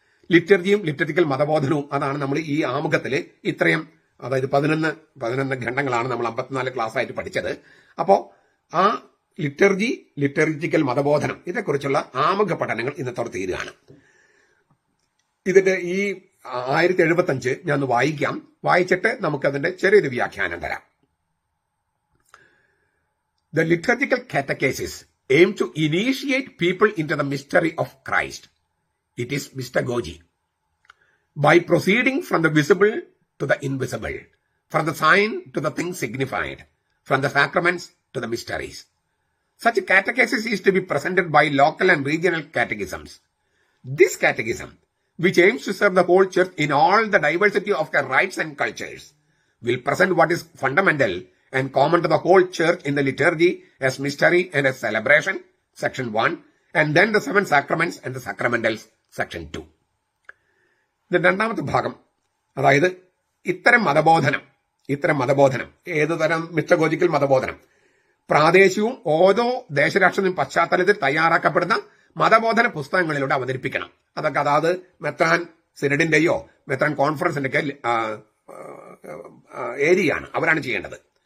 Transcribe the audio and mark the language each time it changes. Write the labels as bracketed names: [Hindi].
[Malayalam] ലിറ്റർജിയും liturgical മതബോധനവും അതാണ് നമ്മൾ ഈ ആമുഖത്തില് ഇത്രയും, അതായത് 11 ഖണ്ഡങ്ങളാണ് നമ്മൾ 54 ക്ലാസ് ആയിട്ട് പഠിച്ചത്. അപ്പോ ആ ലിറ്റർജിക്കൽ മതബോധനം ഇതേക്കുറിച്ചുള്ള ആമുഖ പഠനങ്ങൾ ഇന്നത്തോടെ തീരുകയാണ്. ഇതിന്റെ ഈ 1075 ഞാൻ വായിക്കാം. വായിച്ചിട്ട് നമുക്കതിന്റെ ചെറിയൊരു വ്യാഖ്യാനം തരാം. [English] The liturgical catechesis aim to initiate people into the mystery of Christ. It is mystagogy. By proceeding from the visible to the invisible, from the sign to the thing signified, from the sacraments to the mysteries. Such catechesis is to be presented by local and regional catechisms. This catechism, which aims to serve the whole church in all the diversity of her rites and cultures, will present what is fundamental and common to the whole church in the liturgy as mystery and as celebration, section 1, and then the 7 sacraments and the sacramentals, section 2. [Malayalam] ഇത് രണ്ടാമത്തെ ഭാഗം. അതായത് ഇത്തരം മതബോധനം ഏതു തരം മിസ്റ്റഗോജിക്കൽ മതബോധനം, പ്രാദേശികവും ഓരോ ദേശരാഷ്ട്രത്തിനും പശ്ചാത്തലത്തിൽ തയ്യാറാക്കപ്പെടുന്ന മതബോധന പുസ്തകങ്ങളിലൂടെ അവതരിപ്പിക്കണം. അതൊക്കെ അതായത് മെത്രാൻ സിനഡിന്റെയോ മെത്രാൻ കോൺഫറൻസിന്റെയൊക്കെ ഏരിയയാണ്, അവരാണ് ചെയ്യേണ്ടത്.